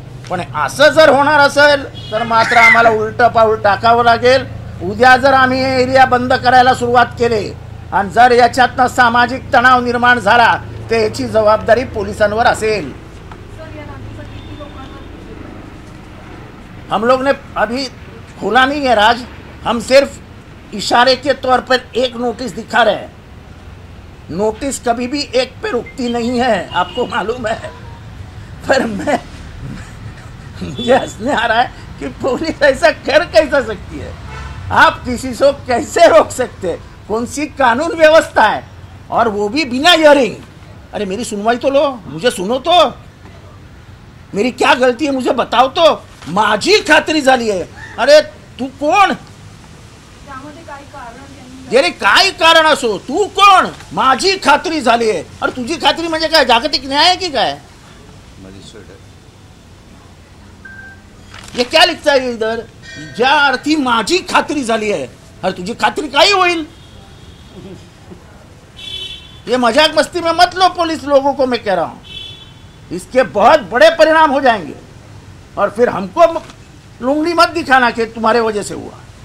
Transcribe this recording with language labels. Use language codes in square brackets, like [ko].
[mr] पण असं जर होणार असेल तर मात्र आम्हाला उलटं पाऊल टाकावं लागेल उद्या जर आम्ही हे एरिया बंद करायला सुरुवात केली आणि जर याच्यातनं सामाजिक तणाव निर्माण झाला तर याची जबाबदारी पोलिसांवर असेल. [hi] हम लोग ने अभी खोला नहीं है राज, हम सिर्फ इशारे के तौर पर एक नोटिस दिखा रहे हैं. नोटिस कभी भी एक पे रुकती नहीं है, आपको मालूम है. पर मुझे हंसने आ रहा है कि पुलिस ऐसा कर कैसा सकती है. आप किसी को कैसे रोक सकते हैं? कौन सी कानून व्यवस्था है, और वो भी बिना हियरिंग. अरे मेरी सुनवाई तो लो, मुझे सुनो तो, मेरी क्या गलती है मुझे बताओ तो. [mr] माझी खात्री झाली आहे. अरे तू कोण? जरी काय कारण असो, तू कोण? माझी खात्री झाली आहे. अरे तुझी खात्री म्हणजे काय, जागतिक न्याय आहे की काय? [hi] ये क्या लिखता है इधर? [mr] ज्या अर्थी माझी खात्री झाली आहे. अरे तुझी खात्री काही होईल? [hi] ये मजाक मस्ती में मत लो पुलिस लोगों को, मैं कह रहा हूं. इसके बहुत बड़े परिणाम हो जाएंगे और फिर हमको लुंगड़ी मत दिखाना कि तुम्हारे वजह से हुआ.